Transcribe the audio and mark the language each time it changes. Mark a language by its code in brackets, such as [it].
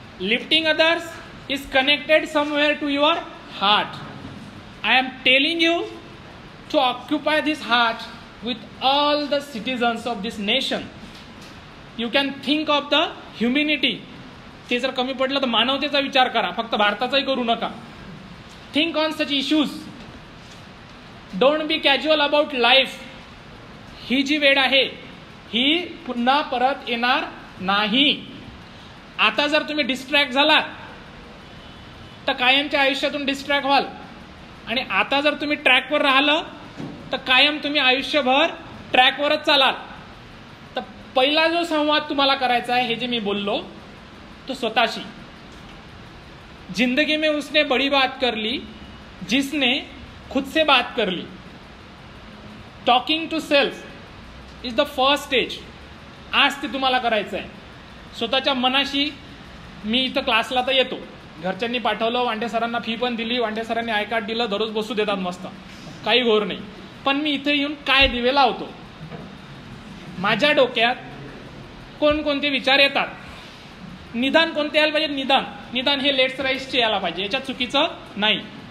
[en] Lifting others is connected somewhere to your heart. I am telling you to occupy this heart with all the citizens of this nation. You can think of the humanity. [mr] ते जर कमी पडलं तर मानवतेचा विचार करा, फक्त भारताचाही करू नका. [en] Think on such issues. Don't be casual about life. [mr] ही जी वेळ आहे ही पुन्हा परत येणार नाही. आता जर तुम्ही डिस्ट्रॅक्ट झालात तर कायमच्या आयुष्यातून डिस्ट्रॅक्ट व्हाल. आणि आता जर तुम्ही ट्रॅकवर राहिलं तर कायम तुम्ही आयुष्यभर ट्रॅकवरच चालाल. तर पहिला जो संवाद तुम्हाला करायचा आहे, हे जे मी बोललो, तो स्वतःशी. [hi] जिंदगी में उसने बड़ी बात कर ली जिसने खुद से बात कर ली. [en] Talking to self is the first stage. [mr] आज ते तुम्हाला करायचं आहे. स्वतःच्या मनाशी. मी इथं क्लासला तर येतो, घरच्यांनी पाठवलं, वांडे सरांना फी पण दिली, वांडे सरांनी आय कार्ड दिलं, दररोज बसू देतात मस्त, काही घोर नाही. पण मी इथे येऊन काय दिवे लावतो, माझ्या डोक्यात कोणकोणते विचार येतात, निदान कोणते यायला पाहिजे, निदान हे लेट्स राईजचे यायला पाहिजे, याच्यात चुकीचं नाही.